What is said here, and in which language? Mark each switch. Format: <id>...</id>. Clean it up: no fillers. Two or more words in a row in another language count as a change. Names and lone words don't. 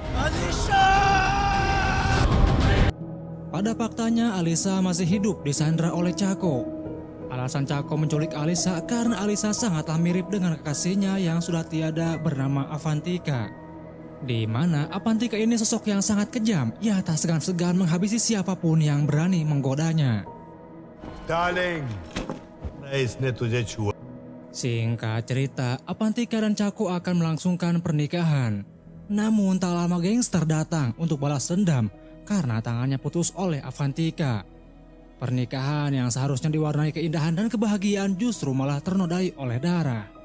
<id>Pada faktanya, Alisa masih hidup disandra oleh Chaco. Alasan Chaco menculik Alisa karena Alisa sangatlah mirip dengan kekasihnya yang sudah tiada bernama Avantika. Di mana Avantika ini sosok yang sangat kejam, ia tak segan-segan menghabisi siapapun yang berani menggodanya.</id> <hi>डार्लिंग इसने तुझे छुआ</hi> <id>Singkat cerita, Avantika dan Chaco akan melangsungkan pernikahan. Namun tak lama gangster datang untuk balas dendam karena tangannya putus oleh Avantika. Pernikahan yang seharusnya diwarnai keindahan dan kebahagiaan justru malah ternodai oleh darah.</id>